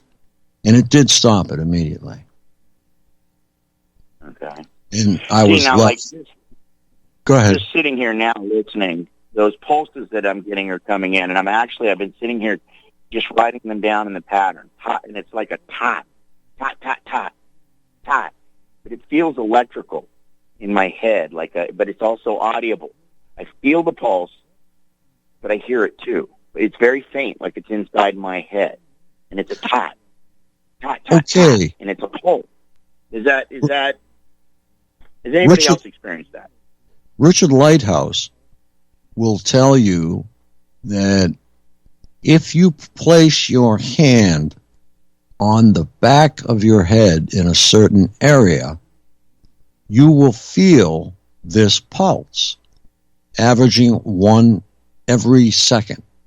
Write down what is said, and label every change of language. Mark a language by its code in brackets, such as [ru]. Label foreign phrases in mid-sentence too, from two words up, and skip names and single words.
[en] And it did stop it immediately. Okay. And I was go ahead. Just sitting here now listening, those pulses that I'm getting are coming in, and I've been sitting here just writing them down in the pattern. And it's like a tot, tot, tot, tot, tot. But it feels electrical in my head, but it's also audible. I feel the pulse, but I hear it too. It's very faint, like it's inside my head. And it's a tot, tot, tot, okay. Tot, and it's a pulse. Has anybody else experienced that? Richard Lighthouse will tell you that if you place your hand on the back of your head in a certain area, you will feel this pulse, averaging 1 every second.